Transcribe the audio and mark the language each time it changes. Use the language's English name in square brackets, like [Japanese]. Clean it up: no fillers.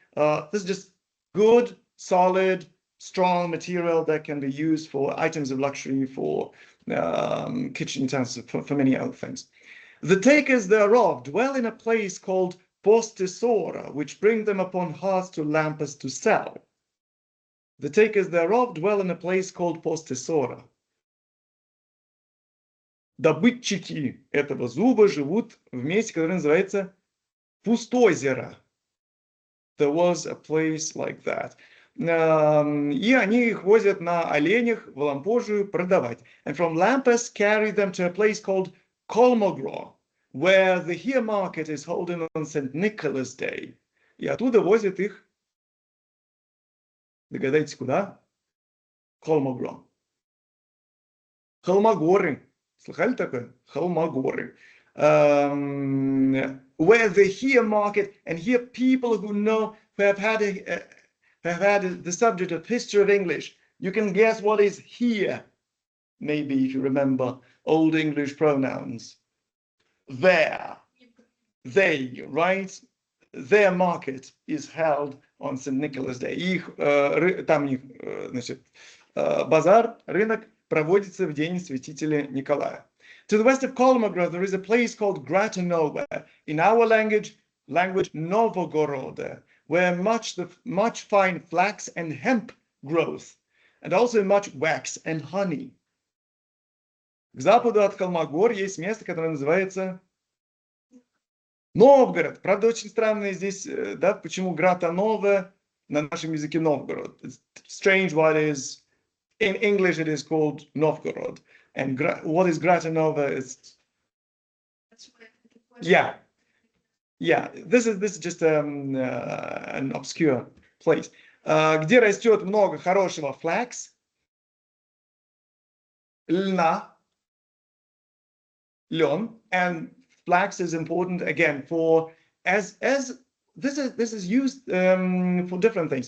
[English] This is just good, solid, strong material that can be used for items of luxury, for kitchen utensils, for many other things. The takers thereof dwell in a place called postesora, which bring them upon hearts to lampas to sell. The takers thereof dwell in a place called postesora. [Russian] Добытчики этого зуба живут в месте, которое называется Пустозеро. [English] There was a place like that. [Russian] И они их возят на оленях в Лампожию продавать. [English] And from Lampas carry them to a place called Kolmogro, where the here market is holding on St. Nicholas Day. [Russian] И оттуда возят их Догадайтесь, куда? Холмогром. Холмогоры. Слыхали такое? Холмогоры. [English] Where the here market, and here people who know, who have had the subject of history of English. You can guess what is here. Maybe if you remember Old English pronouns. There. They, right? Their market is held on St. Nicholas Day. [Russian] Там значит, базар, рынок проводится в день святителя Николая. [English] To the west of Kolmogorod, there is a place called Gratanova. In our language, Novgorod, where much fine flax and hemp grows, and also much wax and honey. [Russian] К западу от Холмогорья есть место, которое называется Новгород. Правда, очень странно здесь, да, почему Гратанова на нашем языке Новгород. [English] It's strange what is, in English it is called Novgorod. And what is Gratanova is... Yeah. Yeah, this is just an obscure place. [Russian] Где растет много хорошего [English] flax, льна, лен, and flax is important again for as this is used for different things.